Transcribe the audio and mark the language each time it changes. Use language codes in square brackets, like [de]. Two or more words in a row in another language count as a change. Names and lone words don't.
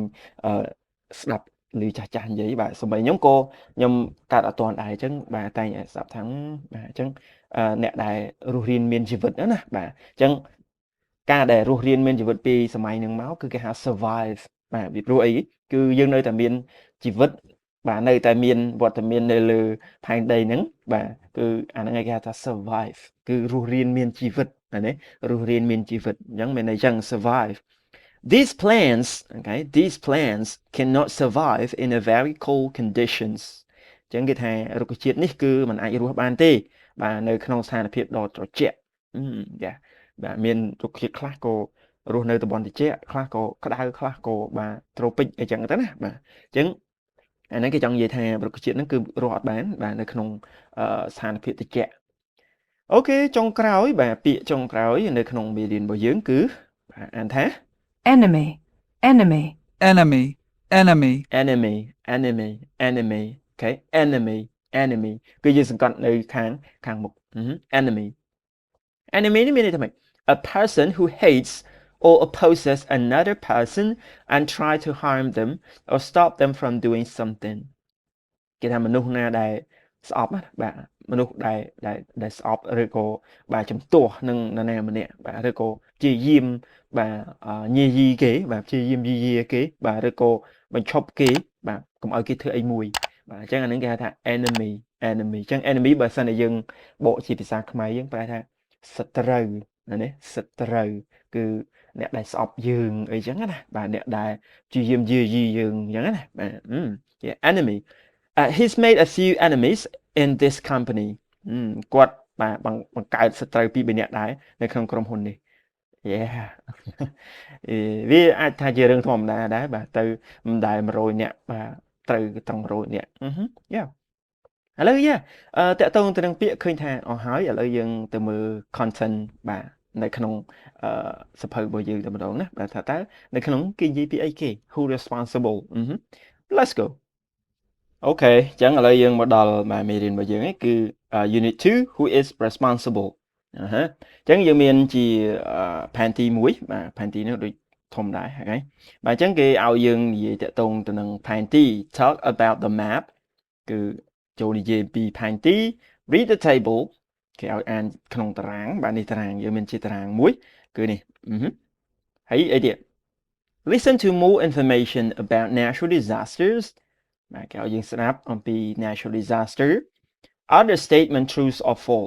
[km] ស្ដាប់ឮចាស់និយាយបាទសម័យខ្ញុំក៏ខ្ញុំកាត់អត់ទាន់ដែរអញ្ចឹងបាទតែងស្ដាប់ថាបាទអញ្ចឹងអ្នកដែលរស់រានមានជីវិតណាបាទអញ្ចឹងការដែលរស់រានមានជីវិតពីសម័យហ្នឹងមកគឺគេហៅ survive បាទពីព្រោះអីគឺយើងនៅតែមានជីវិតបាទនៅតែមានវត្តមាននៅលើផែនដីហ្នឹងបាទគឺអាហ្នឹងគេហៅថា survive គឺរស់រានមានជីវិតណារស់រានមានជីវិតអញ្ចឹងមានន័យចឹង survive These [en] plants cannot survive in a very cold conditions [km] អញ្ចឹងគេថារុក្ខជាតិនេះគឺมันអាចរស់បានទេបាទនៅក្នុងស្ថានភាពដ៏ត្រជាក់បាទមានរុក្ខជាតិខ្លះក៏រស់នៅតំបន់ត្រជាក់ខ្លះក៏ក្តៅខ្លះក៏បាទត្រូពិកអីចឹងទៅណាបាទអញ្ចឹងអាហ្នឹងគេចង់និយាយថារុក្ខជាតិហ្នឹងគឺរស់អត់បានបាទនៅក្នុងស្ថានភាពត្រជាក់អូខេចុងក្រោយបាទពាក្យចុងក្រោយនៅក្នុងមេរៀនរបស់យើងគឺបាទអានថា [en] enemy, enemy, enemy, enemy, enemy okay enemy [km] គឺយើងសង្កត់នៅខាងមុខ [en] enemy [km] នេះមានន័យថាម៉េច [en] a person who hates or opposes another person and try to harm them or stop them from doing something [km] គេថាមនុ ស្សណាដែលស្អប់បាទមនុស្សដែលស្អប់ឬក៏បាទជំទាស់នឹងនរណាម្នាក់បាទឬក៏ព្យាយាមបាទញាយី គេបាទព្យាយាមយាយីគេបាទឬក៏បញ្ឈប់គេបាទកុំឲ្យគេធ្វើអីមួយបាទអញ្ចឹងអានឹងគេហៅថា enemy អញ្ចឹង enemy បើសិនតែយើងបកជាភាសាខ្មែរយើងប្រែថាសត្រូវណាសត្រូវគឺអ្នកដែលស្អប់យើងអីចឹងណាបាទអ្នកដែលព្យាយាមយាយីយើងអញ្ចឹងណាបាទ enemy [en] he's made a few enemies in this company [km] គាត់បាទបង្កើតសត្រូវពីរនាក់ដែរនៅក្នុងក្រុមហ៊ុននេះ វាអាចថាជារឿងធម្មតាដែរបាទទៅមិនដែល100នាក់បាទត្រូវត្រង់100នាក់ឥឡូវតកតងទៅនឹងពាក្យឃើញថាអស់ហើយឥឡូវយើងទៅមើល content បាទនៅក្នុង សភៅរបស់យើងតែម្ដងណាបាទថាតើនៅក្នុងគេនិយាយពីអីគេ [en] who responsible let's go [km] អូខេអញ្ចឹងឥឡូវយើងមកដល់មេរៀនរបស់យើង គឺ [en] unit 2 who is responsible [km] អញ្ចឹងយើងមានជាផែនទី1បាទផែនទីនោះដូចធំដែរហ្នឹងបាទអ ញ្ចឹងគេឲ្យយើងនិយាយតាក់ទងទៅនឹងផែនទី [en] talk about the map [km] គឺចូលនិយាយពីផែនទី [en] read the table [km] គេឲ្យអានក្នុងតារាងបាទនេះតារាងយើងមានជាតារាងមួយគឺនេះហើយអីទៀត [en] listen to more information about natural disasters [km] បាទគេឲ្យយើងស្ដាប់អំពី [en] natural disaster Are the statement true or false?